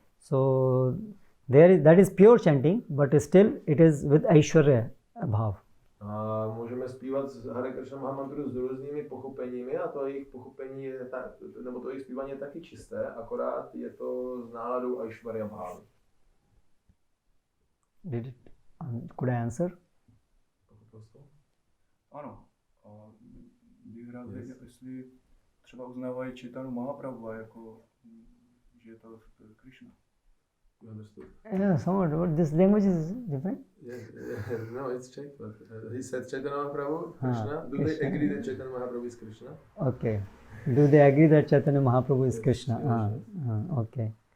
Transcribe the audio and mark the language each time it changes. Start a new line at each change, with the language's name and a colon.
English: So that is pure chanting, but still it is with Aishwarya bhav.
Czech: A můžeme zpívat Hare Krishna Mahamantru s různými pochopeními a to jejich pochopení je nebo to jejich zpívání je taky čisté, akorát je to s náladou Aishwarya bhavy.
English: Could I answer?
Czech: Ano. A bych rád věděl, jestli třeba uznávají Chaitanya Mahaprabhu jako, že je to Krishna.
English: You understood? Yeah, somewhat. But this language is different. Yeah, no, it's Czech, but he said Chaitanya Mahaprabhu, Krishna. Do Krishna. they agree that Chaitanya Mahaprabhu is Krishna? Okay. Do they agree that Chaitanya Mahaprabhu is Krishna? Okay.